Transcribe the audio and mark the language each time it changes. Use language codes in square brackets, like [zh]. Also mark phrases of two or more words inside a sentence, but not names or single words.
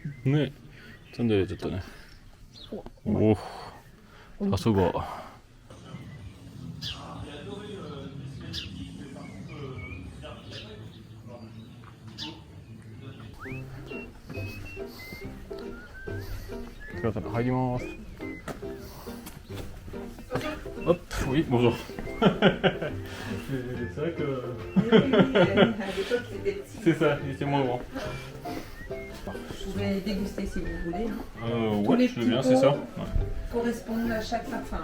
[ja] ね、積んでちょっとね。おお、さすが。すいません、入ります。 [fr] Hop, oui, bonjour. C'est vrai que. C'est ça, c'est moins grand. Vous pouvez déguster si vous voulez. Ouais, les je veux bien, petits c'est ça. pots. Correspondent à chaque parfum.